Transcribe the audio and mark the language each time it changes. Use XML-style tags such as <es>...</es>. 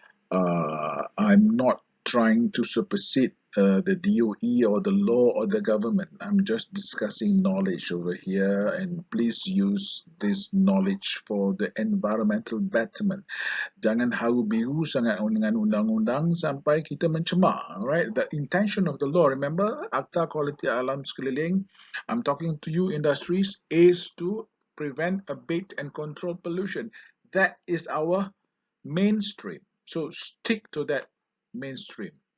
<en>I'm not trying to supersede the DOE or the law or the government. I'm just discussing knowledge over here, and please use this knowledge for the environmental betterment.</en> <ms>Jangan haru biru sangat dengan undang-undang sampai kita mencemar.</ms> <en>Right? The intention of the law, remember, Akta Kualiti Alam Sekeliling, I'm talking to you industries, is to prevent, abate and control pollution. That is our mainstream. So stick to that mainstream.</en>